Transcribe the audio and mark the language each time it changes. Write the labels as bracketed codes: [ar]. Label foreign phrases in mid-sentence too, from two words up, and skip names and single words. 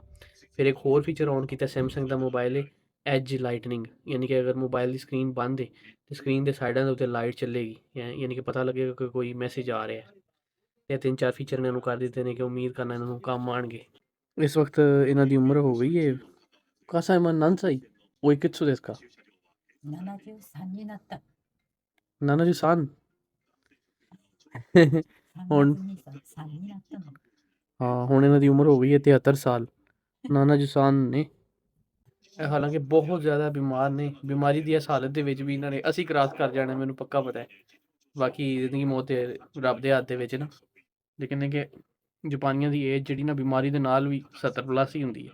[pa] ਫਿਰ ਇੱਕ ਹੋਰ ਫੀਚਰ ਔਨ ਕੀਤਾ ਸੈਮਸੰਗ ਦਾ ਮੋਬਾਈਲ ਹੈ [en] edge lighting, [pa] ਯਾਨੀ ਕਿ ਅਗਰ ਮੋਬਾਈਲ ਦੀ ਸਕਰੀਨ ਬੰਦ ਹੈ ਤੇ ਸਕਰੀਨ ਦੇ ਸਾਈਡਾਂ ਦੇ ਉੱਤੇ ਲਾਈਟ ਚੱਲੇਗੀ, ਯਾਨੀ ਕਿ ਪਤਾ ਲੱਗੇਗਾ ਕਿ ਕੋਈ ਮੈਸੇਜ ਆ ਰਿਹਾ ਹੈ। ਇਹ 3-4 ਫੀਚਰ ਇਹਨਾਂ ਨੂੰ ਕਰ ਦਿੱਤੇ ਨੇ ਕਿ ਉਮੀਦ ਕਰਨਾ ਇਹਨਾਂ ਨੂੰ ਕੰਮ ਆਉਣਗੇ। ਇਸ ਵਕਤ ਇਹਨਾਂ ਦੀ ਉਮਰ ਹੋ ਗਈ ਹੈ [ja] お母さん今何歳 [pa] ਉਹ ਕਿੱਥੋਂ [ja] ですか 73 になった。七十三 3 [pa] ਹੁਣ [ja] 月に3になったの。 [pa] ਹਾਂ ਹੁਣ ਇਹਨਾਂ ਦੀ ਉਮਰ ਹੋ ਗਈ ਹੈ 73 ਸਾਲ। [ja] 七十三 [pa] ਨੇ ਇਹ ਹਾਲਾਂਕਿ ਬਹੁਤ ਜ਼ਿਆਦਾ ਬਿਮਾਰ ਨੇ, ਬਿਮਾਰੀ ਦੀ ਇਸ ਹਾਲਤ ਦੇ ਵਿੱਚ ਵੀ ਇਹਨਾਂ ਨੇ ਅਸੀਂ ਕ੍ਰਾਸ ਕਰ ਜਾਣਾ, ਮੈਨੂੰ ਪੱਕਾ ਪਤਾ ਹੈ। ਬਾਕੀ ਜ਼ਿੰਦਗੀ ਮੌਤ ਤੇ ਰੱਬ ਦੇ ਹੱਥ ਦੇ ਵਿੱਚ ਨਾ, ਲੇਕਿਨ ਇਹ ਕਿ ਜਾਪਾਨੀਆਂ ਦੀ ਏਜ ਜਿਹੜੀ ਨਾ ਬਿਮਾਰੀ ਦੇ ਨਾਲ ਵੀ 70 ਪਲੱਸ ਹੀ ਹੁੰਦੀ ਹੈ।